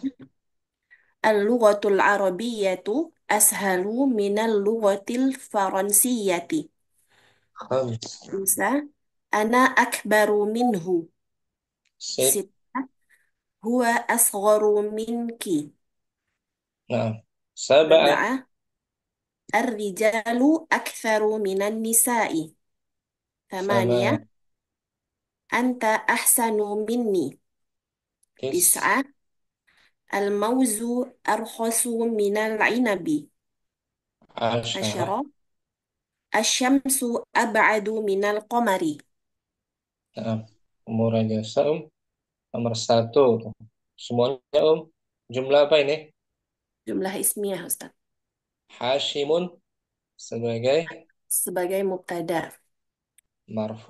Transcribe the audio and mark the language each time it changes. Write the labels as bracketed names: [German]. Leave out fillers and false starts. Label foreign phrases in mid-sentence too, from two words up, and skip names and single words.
[Arabic] اللغة العربية أسهل من اللغة الفرنسية. Khams. Bisa. أنا أكبر منه. Sit. ستة. هو أصغر منك. Nah, sab'ah. Sab'ah. الرجال أكثر من النساء. Sama. ثمانية. أنت أحسن مني. Tis. Tis'ah. الموز أرخص من العنب. Asyarah. Asyara. الشمس أبعد من القمر. [Indonesian] Nah, umur aja Om. Nomor 1. Semuanya Om. Jumlah apa ini? [Arabic] جملة اسمية, [Indonesian] Ustaz. Hashimun sebagai Sebagai mubtada. marfu.